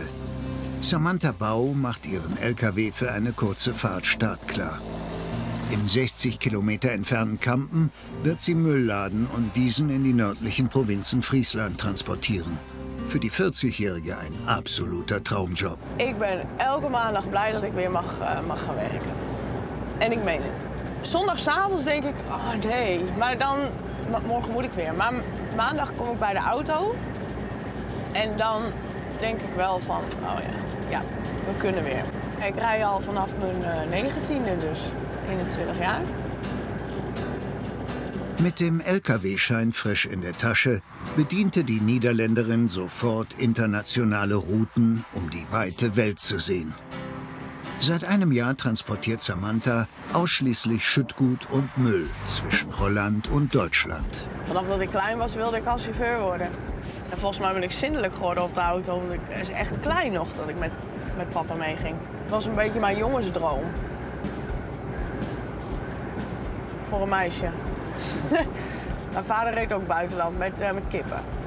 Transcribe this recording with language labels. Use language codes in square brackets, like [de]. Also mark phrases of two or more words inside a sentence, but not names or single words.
[de] Samantha Bau macht ihren LKW für eine kurze Fahrt startklar. Im 60 Kilometer entfernten Kampen wird sie Müll laden und diesen in die nördlichen Provinzen Friesland transportieren. Für die 40-Jährige ein absoluter Traumjob. [nl] Ik ben elke maandag blij dat ik weer mag gaan werken. En ik meen het. Zondagsavonds denk ik, oh nee, maar dan, morgen moet ik weer. Maar maandag kom ik bij de auto en dan denk ik wel van, oh ja, we kunnen weer. Ik rij al vanaf mijn 19e, dus 21 jaar. [de] Mit dem LKW-Schein frisch in der Tasche bediente die Niederländerin sofort internationale Routen, um die weite Welt zu sehen. Seit einem Jahr transportiert Samantha ausschließlich Schüttgut und Müll zwischen Holland und Deutschland. [nl] Vanaf dat ik klein was wilde ik als chauffeur worden. En volgens mij ben ik zindelijk geworden op de auto. Want het is echt klein nog dat ik met papa meeging. Het was een beetje mijn jongensdroom. Voor een meisje. Mijn vader reed ook buitenland met kippen.